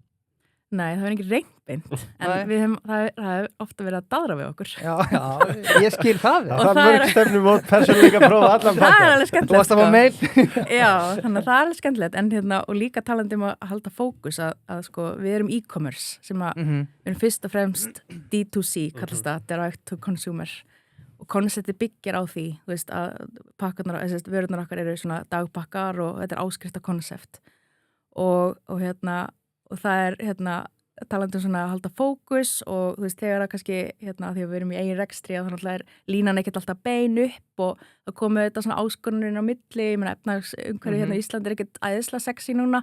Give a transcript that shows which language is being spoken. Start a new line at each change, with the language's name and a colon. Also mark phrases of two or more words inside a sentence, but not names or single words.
Icelandic: Nei, það er ekki reyndbeint en það er ofta verið að daðra við okkur. Já, ég skil það. Það er mörg stefnum og persónuleika prófa allan pakka. Það er alveg skemmtilegt. Þú varst að fá meil. Já, þannig að það er alveg skemmtilegt en og líka talandi að halda fókus að sko, við erum e-commerce sem við erum fyrst og fremst D2C, kallast það,
English: direct to consumer
Icelandic: og konceptið byggir á því, þú veist, að pakkarnar, vörurnar okkar eru svona dagpakkar og þetta er áskrifta koncept og það er talandi svona að halda fókus og þú veist þegar að kannski því að við erum í eigin rekstri og þannig að línan ekkert alltaf bein upp og það komu þetta svona áskoruninn á milli, ég meina efnahagsumhverfið í Íslandi er ekkert æðislega sexy núna.